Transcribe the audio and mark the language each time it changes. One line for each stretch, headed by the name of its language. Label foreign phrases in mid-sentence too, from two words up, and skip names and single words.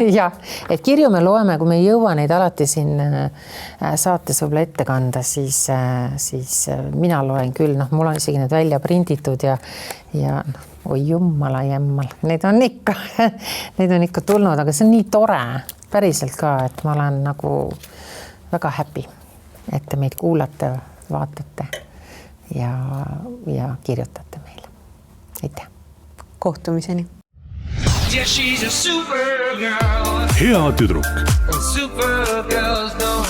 Estonian: jah, et kirju me loeme, kui me ei jõua neid alati siin saates võib-olla ette kanda, siis mina loen küll, mul on isegi need välja prinditud ja oi jummala jämmal, neid on ikka tulnud, aga see on nii tore päriselt ka, et ma olen nagu väga happy, et te meid kuulate, vaatate ja kirjutate meile. Aitäh! Kohtumiseni!
English: Yeah, she's a supergirl.
Estonian: hea tüdruk.
English: Supergirls don't